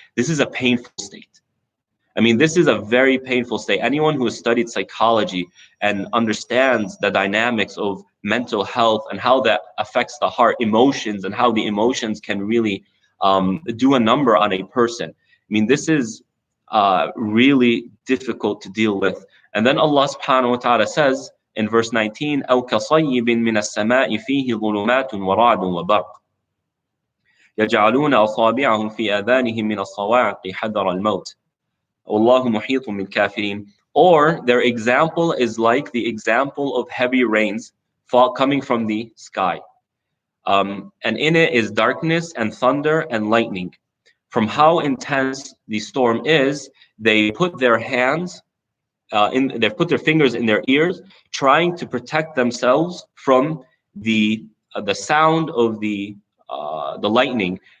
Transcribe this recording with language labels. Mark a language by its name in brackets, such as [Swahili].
[English] This is a painful state. I mean, this is a very painful state. Anyone who has studied psychology and understands the dynamics of mental health and how that affects the heart, emotions, and how the emotions can really do a number on a person. I mean, this is really difficult to deal with. And then Allah subhanahu wa ta'ala says in verse 19, [Arabic] أَوْ كَصَيِّبٍ مِّنَ السَّمَاءِ فِيهِ ظُلُمَاتٌ وَرَعْدٌ وَبَرْقٌ يَجْعَلُونَ أَصَابِعَهُم فِي آذَانِهِم مِّنَ الصَّوَاعِقِ حَذَرَ الْمَوْتِ وَاللَّهُ مُحِيطٌ بِالْكَافِرِينَ. [English] Or their example is like the example of heavy rains coming from the sky. And in it is darkness and thunder and lightning. From how intense the storm is, they put their hands they've put their fingers in their ears, trying to protect themselves from the sound of the lightning.